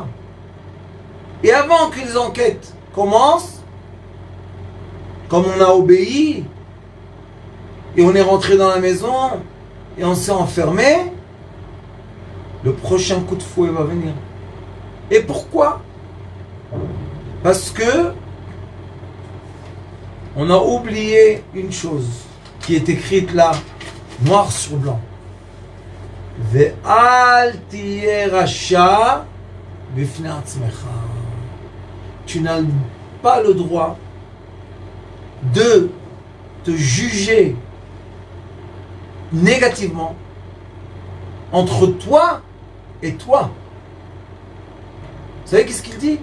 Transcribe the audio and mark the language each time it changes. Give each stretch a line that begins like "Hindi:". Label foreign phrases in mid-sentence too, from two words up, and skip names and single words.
French: Et avant que les enquêtes commencent, comme on a obéi, et on est rentré dans la maison, et on s'est enfermé, le prochain coup de fouet va venir. Et pourquoi? Parce que on a oublié une chose qui est écrite là, noir sur blanc.
Hebrew: ואל תהי רשע בפני עצמך.
French: Tu n'as pas le droit de te juger négativement entre toi et toi. Vous savez qu'est-ce qu'il dit?